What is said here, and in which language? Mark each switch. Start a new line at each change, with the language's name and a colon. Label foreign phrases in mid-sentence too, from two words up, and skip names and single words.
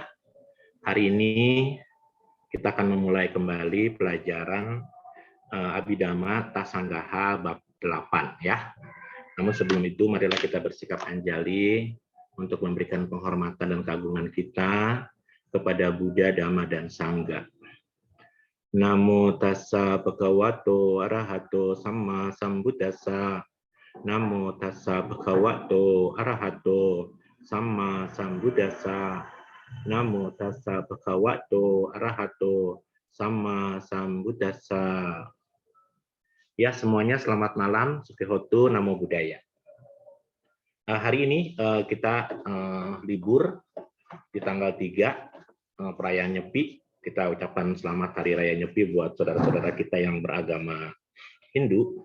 Indonesian: Hari ini kita akan memulai kembali pelajaran Abhidhamma Tasanggaha bab 8 ya. Namun sebelum itu marilah kita bersikap anjali untuk memberikan penghormatan dan keagungan kita kepada Buddha, Dhamma, dan Sangha.
Pali: Namo tassa bhagavato arahato samma sambuddhassa. Namo tassa bhagavato arahato samma sambuddhassa. Namo tassa bhagavato arahato samma sambuddhassa.
Indonesian: Ya, semuanya selamat malam,
Pali: Sukhihotu, Namo Buddhaya.
Indonesian: Hari ini kita libur di tanggal 3 perayaan Nyepi. Kita ucapkan selamat Hari Raya Nyepi buat saudara-saudara kita yang beragama Hindu.